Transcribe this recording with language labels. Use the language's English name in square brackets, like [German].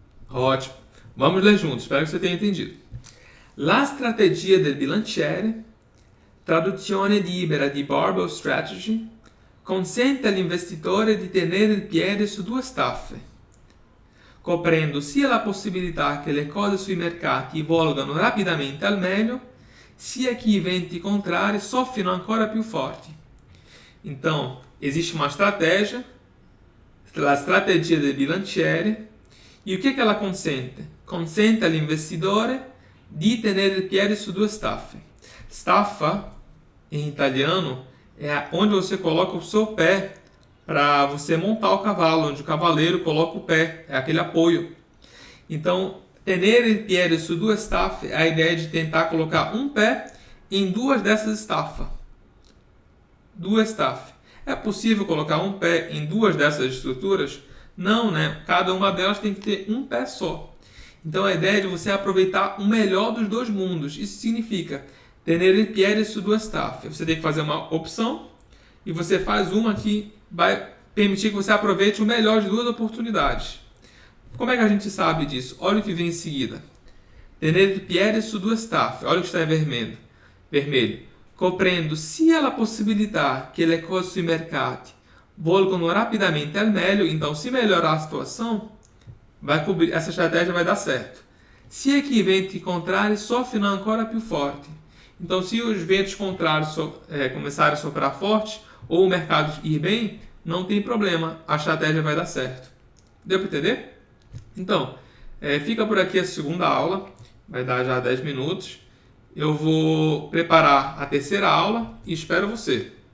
[Portuguese] Ótimo. Vamos ler juntos, espero que você tenha entendido. [Italian] La strategia del bilanciere, traduzione libera di Barbell Strategy, consente all'investitore di tenere il piede su due staffe, coprendo sia la possibilità che le cose sui mercati volgano rapidamente al meglio, sia che i venti contrari soffino ancora più forti. [Portuguese] Então, existe uma estratégia, [Italian] la strategia del bilanciere. [Portuguese] E o que ela consente? [Italian] Consente all'investitore di tenere il piede su due staffe. [Portuguese] Staffa, em italiano, é onde você coloca o seu pé para você montar o cavalo, onde o cavaleiro coloca o pé, é aquele apoio. Então, [Italian] tenere il piede su due staffe [Portuguese] é a ideia de tentar colocar um pé em duas dessas staffas. Duas staffas. É possível colocar um pé em duas dessas estruturas? Não, né? Cada uma delas tem que ter um pé só. Então a ideia é de você aproveitar o melhor dos dois mundos. Isso significa [Italian] tenere il piede su due staffe. [Portuguese] Você tem que fazer uma opção e você faz uma que vai permitir que você aproveite o melhor de duas oportunidades. Como é que a gente sabe disso? Olha o que vem em seguida. [Italian] Tenere il piede su due staffe. [Portuguese] Olha o que está em vermelho. [Italian] Coprendo sia la possibilità che le cose sui mercati volgano rapidamente al meglio. [Portuguese] Então, se melhorar a situação, essa estratégia vai dar certo. [Italian] Sia que i venti contrari soffino ancora più forte. [Portuguese] Então, se os ventos contrários começarem a soprar forte, ou o mercado ir bem, não tem problema, a estratégia vai dar certo. Deu para entender? Então, fica por aqui a segunda aula, vai dar já 10 minutos. Eu vou preparar a terceira aula e espero você.